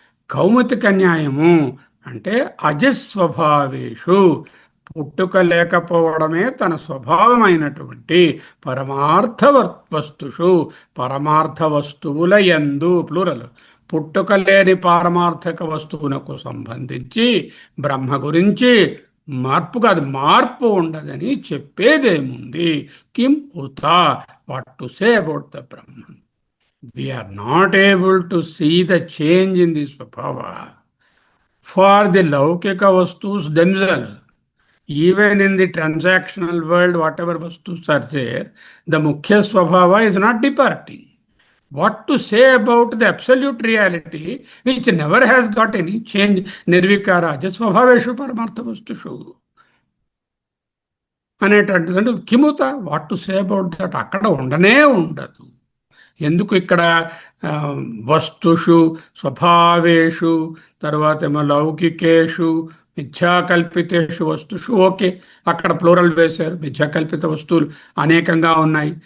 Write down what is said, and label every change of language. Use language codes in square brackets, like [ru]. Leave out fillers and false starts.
[te] కౌముతిక న్యాయము అంటే అజస్వభావేషు, పుట్టుక లేకపోవడమే తన స్వభావమైనటువంటి పరమార్థ వస్తుషు, పరమార్థ వస్తువుల యందు ప్లూరల్, పుట్టుక లేని పారమార్థక వస్తువునకు సంబంధించి బ్రహ్మ గురించి మార్పు కాదు, మార్పు ఉండదని చెప్పేదేముంది? [sa] కిం ఉత, [en] What to say about the Brahman? We are not able to see the change in the Swabhava for the Laukika Vastus themselves. Even in the transactional world, whatever vastus are there, the Mukhya Swabhava is not departing. What to say about the absolute reality, which never has got any change, Nirvikara, [sa] Swabhaveshu Paramartha Vastushu. [te] అనేటటువంటి కిముత [en] what to say about that [te] అక్కడ ఉండనే ఉండదు. ఎందుకు ఇక్కడ వస్తుషు స్వభావేషు తర్వాత ఏమో లౌకికేషు మిథ్యాకల్పితేషు వస్తుషు, okay, అక్కడ plural వేశారు, మిథ్యాకల్పిత వస్తువులు అనేకంగా ఉన్నాయి.